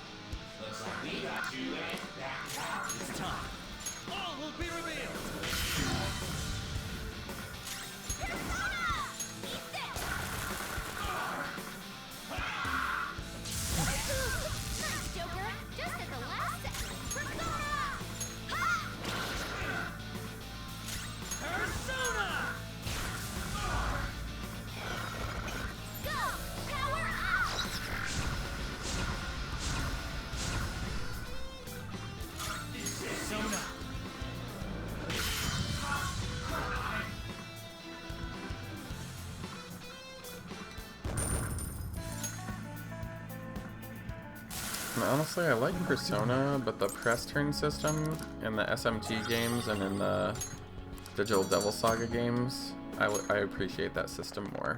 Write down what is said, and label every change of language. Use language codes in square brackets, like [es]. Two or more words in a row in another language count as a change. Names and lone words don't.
[en] It's time. All will be revealed. nice, Joker! Just at the last second. Persona! Ha! Persona! Go! Power up! Persona. And honestly, I like Persona, but the press turn system in the SMT games and in the Digital Devil Saga games, I appreciate that system more.